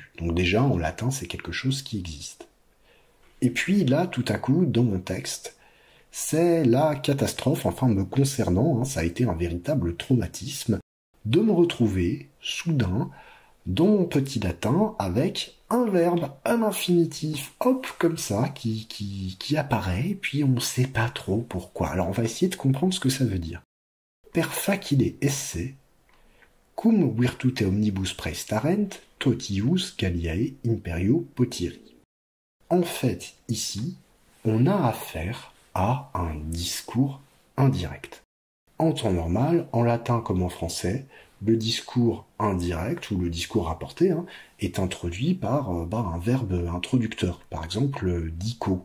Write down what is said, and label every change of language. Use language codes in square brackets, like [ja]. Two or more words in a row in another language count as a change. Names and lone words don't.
[fr] Donc déjà, en latin, c'est quelque chose qui existe. Et puis là, tout à coup, dans mon texte, c'est la catastrophe, enfin me concernant, ça a été un véritable traumatisme, de me retrouver, soudain, dans mon petit latin, avec un verbe, un infinitif, hop, comme ça, qui apparaît, et puis on ne sait pas trop pourquoi. Alors on va essayer de comprendre ce que ça veut dire. [la] Per facile esse, cum virtute omnibus praestarent, totius Galliae imperio potiri. [fr] En fait, ici, on a affaire à un discours indirect. En temps normal, en latin comme en français, le discours indirect ou le discours rapporté est introduit par un verbe introducteur, par exemple dico.